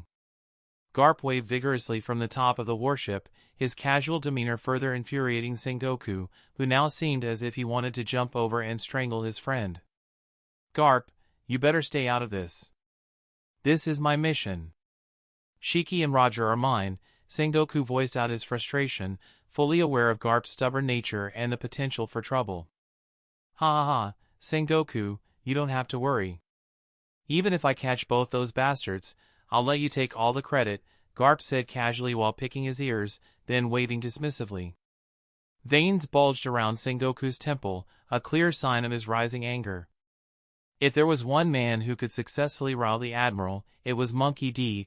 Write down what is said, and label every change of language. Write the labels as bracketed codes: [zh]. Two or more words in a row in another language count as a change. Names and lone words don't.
[en] Garp waved vigorously from the top of the warship, his casual demeanor further infuriating Sengoku, who now seemed as if he wanted to jump over and strangle his friend. "Garp, you better stay out of this. This is my mission. Shiki and Roger are mine," Sengoku voiced out his frustration, fully aware of Garp's stubborn nature and the potential for trouble. "Ha ha ha, Sengoku, you don't have to worry. Even if I catch both those bastards, I'll let you take all the credit," Garp said casually while picking his ears, then waving dismissively. Veins bulged around Sengoku's temple, a clear sign of his rising anger. If there was one man who could successfully rile the Admiral, it was Monkey D.